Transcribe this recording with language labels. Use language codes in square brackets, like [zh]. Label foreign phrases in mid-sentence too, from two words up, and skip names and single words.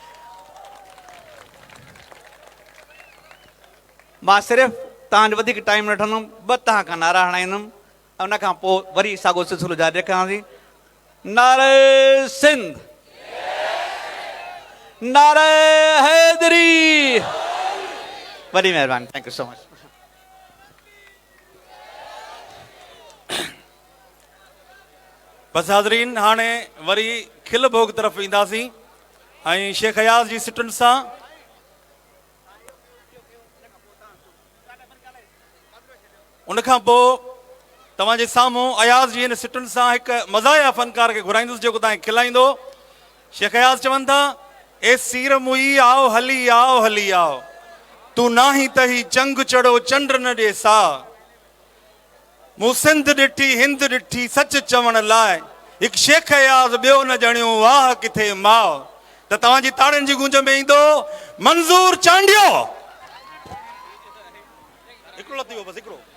[sd] मां सिर्फ़ु तव्हांजो वधीक टाइम न वठंदुमि, ॿ तव्हां खां नारा हणाईंदुमि ऐं उन खां पोइ वरी साॻियो सिलसिलो जारी रखांसि। नारे सिंध, नारे हैदरी। वॾी महिरबानी, [en] Thank you so much. [sd] बसि हाज़रीन, हाणे वरी खिल भोग तरफ़ ईंदासीं ऐं शेख अयाज़ जी सिटुनि सां उनखां पोइ तव्हांजे साम्हूं अयाज़ जी हिन सिटुनि सां हिकु मज़ाया फ़नकार खे घुराईंदुसि जेको तव्हांखे खिलाईंदो। शेख अयाज़ चवनि था, ए सीर मुई आओ हली आओ हली आओ, तू नाही त ही चंग चढ़ो चंड न ॾे सा, मूं सिंध ॾिठी हिंद ॾिठी सच चवण लाइ, हिकु शेख अयाज़ ॿियो न ॼणियो वाह किथे माउ। त तव्हांजी ताड़ियुनि जी गूंज में ईंदो मंज़ूर चांडियो। हिकिड़ो लथी वियो बसि, हिकिड़ो।